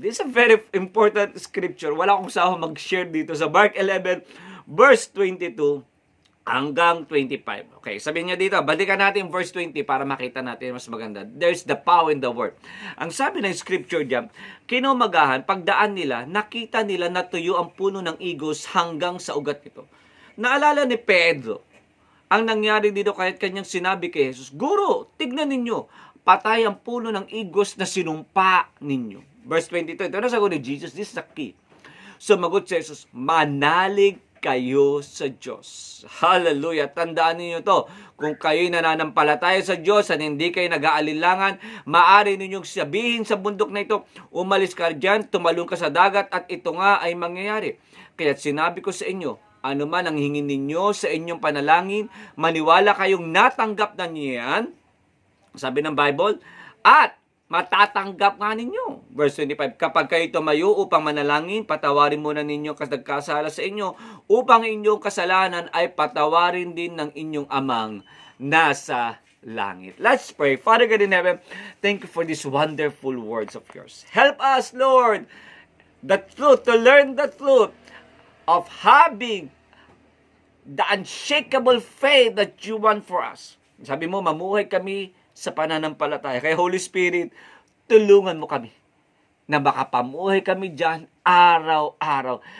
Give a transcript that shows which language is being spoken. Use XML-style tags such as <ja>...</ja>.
<en>This is a very important scripture.</en> <tl>Wala akong saho mag-share dito sa Mark 11 verse 22 hanggang 25. Okay, sabihin niya dito, balikan natin verse 20 para makita natin mas maganda.</tl> <en>There's the power in the word.</en> <tl>Ang sabi ng scripture diyan, kinumagahan, pagdaan nila, nakita nila na tuyo ang puno ng igos hanggang sa ugat nito. Naalala ni Pedro, ang nangyari dito kahit kanyang sinabi kay Jesus, Guro, tignan ninyo, patay ang puno ng igos na sinumpa ninyo. Verse 22, ito na sagot ni Jesus,</tl> <en>this is the key.</en> <tl>Sumagot si Jesus, manalig kayo sa Diyos. Hallelujah. Tandaan niyo to. Kung kayo'y nananampalataya sa Diyos at hindi kayo nag-aalinlangan, maaari ninyong sabihin sa bundok na ito, umalis ka dyan, tumalon ka sa dagat, at ito nga ay mangyayari. Kaya sinabi ko sa inyo, ano man ang hingin ninyo sa inyong panalangin, maniwala kayong natanggap na niyo yan, sabi ng Bible, at matatanggap nga ninyo. Verse 25, kapag kayo tumayo upang manalangin, patawarin muna ninyo nagkasala sa inyo, upang inyong kasalanan ay patawarin din ng inyong amang nasa langit.</tl> <en>Let's pray. Father God in heaven, thank you for these wonderful words of yours. Help us, Lord, the truth, to learn the truth of having the unshakable faith that you want for us.</en> <tl>Sabi mo, mamuhay kami sa pananampalataya. Kaya Holy Spirit, tulungan mo kami na makapamuhay kami dyan araw-araw.</tl>